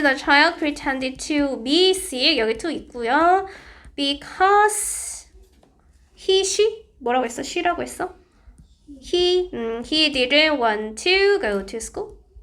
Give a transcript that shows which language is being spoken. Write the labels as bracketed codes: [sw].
[en] The child pretended to be sick. [ko] 여기 to 있고요. [en] Because she [ko] 뭐라고 했어? she라고 했어? [en] He didn't want to go to school.